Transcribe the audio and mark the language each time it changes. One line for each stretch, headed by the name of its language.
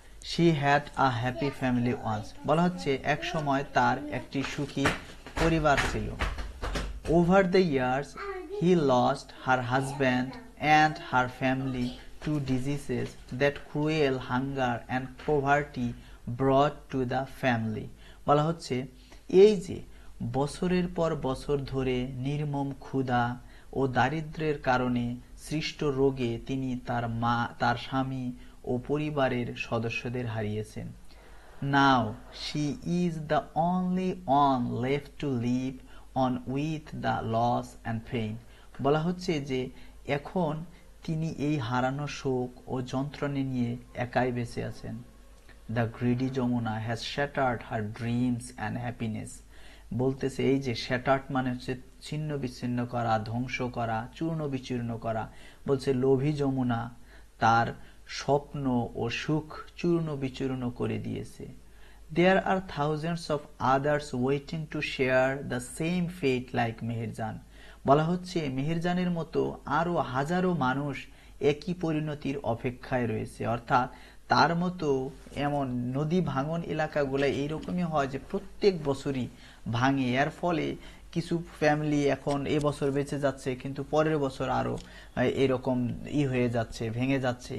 English: She had a happy family once.
Bangla: বলা হচ্ছে এক সময় তার একটি সুখী পরিবার ছিল।
English: Over the years, he lost her husband and her family to diseases that cruel hunger and poverty brought to the family.
Bangla: বলা হচ্ছে এই যে বছরের পর বছর ধরে নির্মম ক্ষুধা ও দারিদ্র্যের কারণে সৃষ্ট রোগে তিনি তার স্বামী ও পরিবারের সদস্যদের হারিয়েছেন।
English: Now she is the only one left to live on with the loss and pain.
Bangla: বলা হচ্ছে যে এখন তিনি এই হারানো শোক ও যন্ত্রণা নিয়ে একাই বেঁচে আছেন।
English: The greedy Jamuna has shattered her dreams and happiness.
Bangla: বলতেছে এই যে শ্যাটার্ড মানে হচ্ছে ছিন্ন বিচ্ছিন্ন করা, ধ্বংস করা, চূর্ণ বিচূর্ণ করা। বলছে লোভী যমুনা তার স্বপ্ন ও সুখ চূর্ণ বিচূর্ণ করে দিয়েছে।
English: There are thousands of others waiting to share the same fate like Meherjaan.
Bangla: বলা হচ্ছে মেহেরজানের মতো আরো হাজারো মানুষ একই পরিণতির অপেক্ষায় রয়েছে। অর্থাৎ তার মতো এমন নদী ভাঙন এলাকাগুলো এইরকমই হয় যে প্রত্যেক বছরই ভাঙে। এর ফলে কিছু ফ্যামিলি এখন এবছর বেঁচে যাচ্ছে, কিন্তু পরের বছর আরো এরকম হয়ে যাচ্ছে, ভেঙে যাচ্ছে।